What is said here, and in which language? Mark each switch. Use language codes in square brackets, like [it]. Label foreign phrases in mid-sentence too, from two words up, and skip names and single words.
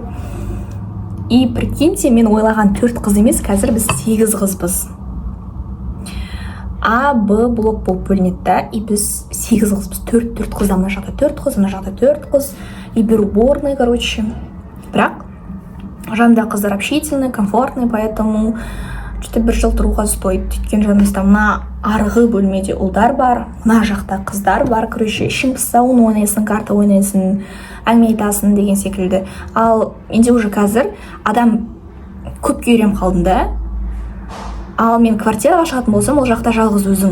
[ru] И прикиньте, [kk] мен ойлаған 4 қыз емес, қазір біз 8 қызбыз. А, Б блок болып бөлінеді да, и біз 8 қызбыз. 4 қызда мына жақта 4 қыз, мына жақта 4 қыз. И бір уборный, короче. Бірақ жанымда қыздар [ru] общительный, комфортный, поэтому что-то [kk] 1 жыл тұруға [ru] стоит. [kk] Өйткені жанымызда мына арғы бөлмеде ұлдар бар, мына жақта қыздар бар. Короче, ішің пысса, оны ойнайсың, карта ойнайсың, әңгіме айтасың деген секілді. Ал менде уже қазір адам көпке үйреніп қалдым да. Ал мен квартираға шығатын болсам, ол жақта жалғыз өзің.